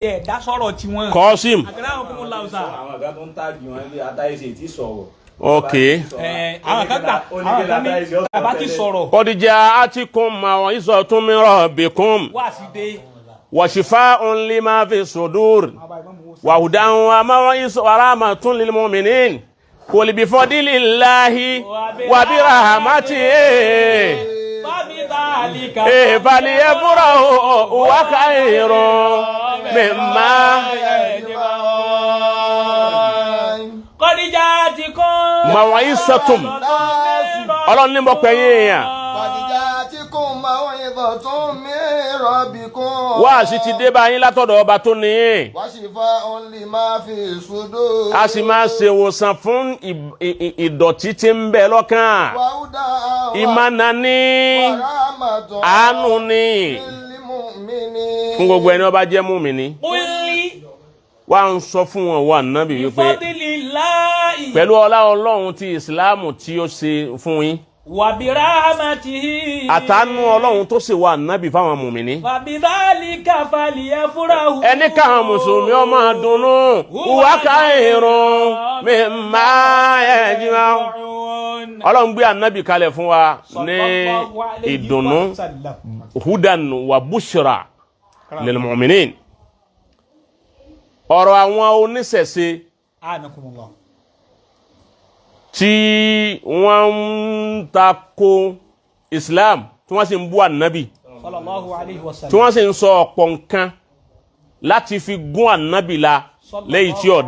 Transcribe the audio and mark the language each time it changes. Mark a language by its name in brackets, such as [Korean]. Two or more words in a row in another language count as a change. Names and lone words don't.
[Yoruba] dá sọ̀rọ̀ tí wọ́n. Qasim. Àkàrà òkú la ọ̀sà. Àwọn ọ̀gá tó ń tàgì wọn bí Atayese ti sọ̀rọ̀. Okay. Àwọn kan ní bàbá ti sọ̀rọ̀. [Arabic] قد جاءتكم موعظة من ربكم. [Yoruba] Wá sí dé. [Arabic] وشفاء لما في الصدور وهدى وموعظة ورحمة للمؤمنين. قل بفضل الله وبرحمته. فليفرحوا وخير مما قد جاءتكم [Yoruba] موعظة Ọlọ́run ní mo pè yín yàn. [Arabic] قد جاءتكم موعظة من ربكم. [Yoruba] Wá sí ti dé bá yín látọ̀dọ̀ ọba tó ní yín. [Arabic] وشفاء لما في الصدور. [Yoruba] A sì máa ṣe ìwòsàn fún ìdọ̀tí tí ń bẹ lọ́kàn. [Arabic] وهدى [Yoruba] Ìmọ̀nà ni, [Arabic] ورحمة [Yoruba] àánú ni [Arabic] للمؤمنين. [Yoruba] fún gbogbo ẹni ó bá jẹ́ mùmínì. Wá ń sọ fún wọn wà nábì wípé pẹ̀lú ọlá Ọlọ́run ti ìsìláàmù tí ó ṣe fún yín. [Arabic] وبرحمته. [Yoruba] Àtàánú Ọlọ́run tó ṣe wà nábì fáwọn mùmínì. [Arabic] فبذلك فليفرحوا. [Yoruba] Ẹni káwọn mùsùlùmí ó máa dunnú. [Arabic] هو خير مما يجمعون. [Yoruba] Ọlọ́run gbé ànábì kalẹ̀ fún wa ní ìdùnnú. [Arabic] هدى وبشرى للمؤمنين. [Yoruba] Ọ̀rọ̀ àwọn oníṣẹ̀ṣe [Arabic] Anakumullah. [Yoruba] tí wọ́n ń tako Islam tí wọ́n sì ń bú ànábì [Arabic] صلى الله عليه و [Yoruba] tí [Arabic] sallam. [Yoruba] wọ́n sì ń sọ ọ̀pọ̀ nǹkan láti fi gún ànábì la lẹ́yìn tí ọ̀dá